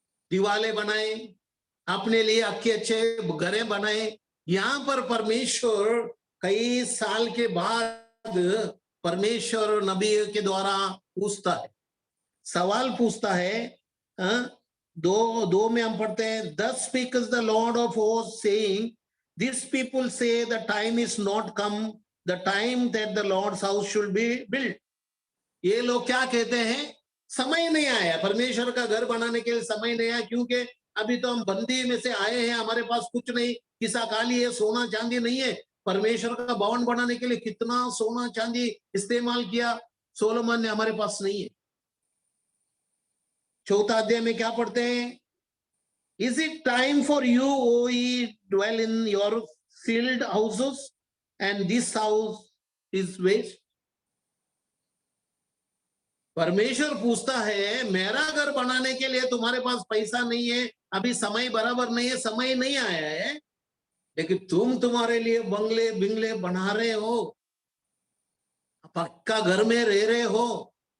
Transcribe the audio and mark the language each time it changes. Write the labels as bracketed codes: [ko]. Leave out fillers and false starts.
[hi] दीवारें बनाए, अपने लिए अच्छे घरें बनाए। यहाँ पर परमेश्वर कई साल के बाद परमेश्वर नबी के द्वारा पूछता है, सवाल पूछता है। 2 में हम पढ़ते हैं, [en] Thus speaks the Lord of hosts, saying, These people say the time is not come, the time that the Lord's house should be built. [hi] ये लोग क्या कहते हैं? समय नहीं आया, परमेश्वर का घर बनाने के लिए समय नहीं आया, क्योंकि अभी तो हम बंदी में से आए हैं, हमारे पास कुछ नहीं, किसा काली है, सोना चांदी नहीं है। परमेश्वर का भवन बनाने के लिए कितना सोना चांदी इस्तेमाल किया सोलोमन ने, हमारे पास नहीं है। 4 अध्याय में क्या पढ़ते हैं? [en] Is it time for you, O ye dwell in your filled houses, and this house is waste? [hi] परमेश्वर पूछता है, मेरा घर बनाने के लिए तुम्हारे पास पैसा नहीं है, अभी समय बराबर नहीं है, समय नहीं आया है, लेकिन तुम तुम्हारे लिए बंगले बिंगले बना रहे हो, पक्का घर में रह रहे हो।